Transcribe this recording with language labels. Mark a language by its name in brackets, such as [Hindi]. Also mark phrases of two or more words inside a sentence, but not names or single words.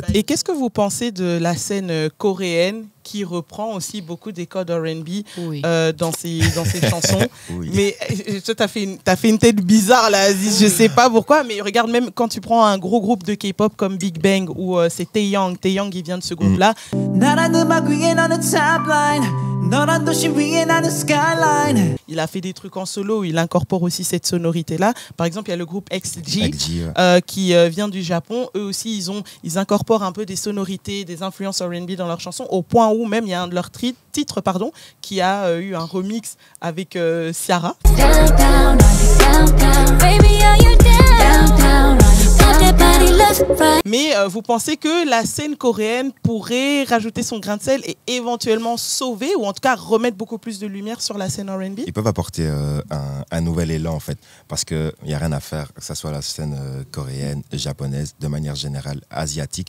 [French] Et qu'est-ce que vous pensez de la scène coréenne qui reprend aussi beaucoup des codes R&B Oui. dans ses chansons? Oui. Mais toi, t'as fait une tête bizarre là, Aziz, je sais pas pourquoi, mais regarde, même quand tu prends un gros groupe de K-pop comme Big Bang ou c'est Taeyang, il vient de ce groupe-là. [Korean] 나란 음악 위에 너는 [English] top line. [Korean] 너란 도시 위에 나는 skyline. [French] Il a fait des trucs en solo où il incorpore aussi cette sonorité-là. Par exemple, il y a le groupe XG. XG, ouais. Qui vient du Japon. Eux aussi, ils incorporent un peu des sonorités, des influences R&B dans leurs chansons, au point où même il y a un de leurs titres qui a eu un remix avec Ciara. [English] Downtown, downtown, baby, are you down? Downtown, pop that body left, right. [French] Mais vous pensez que la scène coréenne pourrait rajouter son grain de sel et éventuellement sauver, ou en tout cas remettre beaucoup plus de lumière sur la scène R&B? Ils peuvent apporter un nouvel élan, en fait, parce qu'il n'y a rien à faire, que ce soit la scène coréenne, japonaise, de manière générale, asiatique.